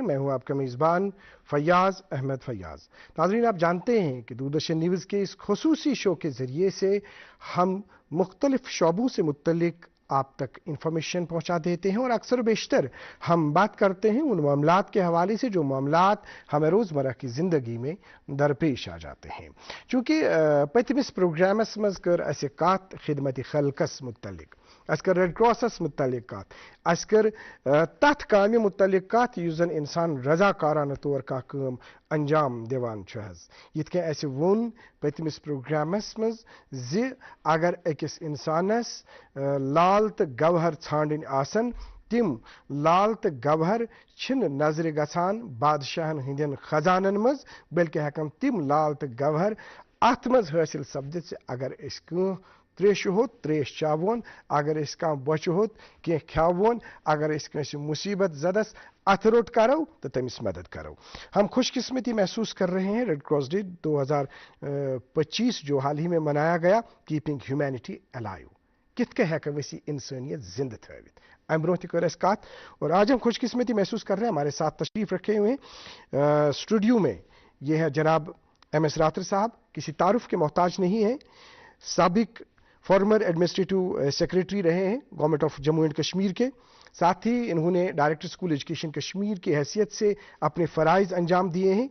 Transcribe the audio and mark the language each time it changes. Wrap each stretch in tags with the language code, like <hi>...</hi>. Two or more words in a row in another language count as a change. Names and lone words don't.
<ur>میں ہوں آپ کا میزبان فیاض احمد فیاض۔ ناظرین، آپ جانتے ہیں کہ دوردرشن نیوز کے اس خصوصی شو کے ذریعے سے ہم مختلف شعبوں سے متعلق آپ تک انفارمیشن پہنچا دیتے ہیں اور اکثر بیشتر ہم بات کرتے ہیں ان معاملات کے حوالے سے جو معاملات ہمیں روزمرہ کی زندگی میں درپیش آ جاتے ہیں.</ur> <ks>चूँकि पतमिस प्रोग्रामस मज कर असे कत खिदमत खल्कस मुतल्लिक, अस कर रेड क्रॉसस मुतल्लिक कत, अस कर तथ कामि मुतल्लिक कत युस जन इंसान रजाकाराना तौर का काम अंजाम दिवान छ हज। यिथ कन असे वोन पतमिस प्रोग्रामस मज ज अगर अकिस इंसानस लाल तो गवहर छांडन आसन, तिम लाल तो गवहर छिन नजर गसान बादशाहन हिंदन खजानन मज, बल्कि हेकन तिम लाल तो गवहर अथ मज हासिल सपदित से अगर अस त्रेश होत त्रेश चावोन, अगर अस कह बच होत कह खावोन, अगर अस कंस मुसीबत जदस अथरोट करो तो तमिस मदद करो।</ks> <ur>ہم خوش قسمتی محسوس کر رہے ہیں ریڈ کراس ڈے 2025 جو حال ہی میں منایا گیا,</ur> <en>Keeping Humanity Alive,</en> <ks>कित के हेक वसी इंसानियत जिंद थवित अम ब्रोह कर कत।</ks> <ur>اور آج ہم خوش قسمتی محسوس کر رہے ہیں، ہمارے ساتھ تشریف رکھے ہوئے اسٹوڈیو میں یہ ہے جناب MS راتھر صاحب، کسی تعارف کے محتاج نہیں ہے، سابق</ur> <en>Former Administrative Secretary</en> <ur>رہے ہیں گورنمنٹ آف جموں اینڈ کشمیر کے، ساتھ ہی انہوں نے</ur> <en>Director School Education</en> <ur>کشمیر کی حیثیت سے اپنے فرائض انجام دیے ہیں.</ur>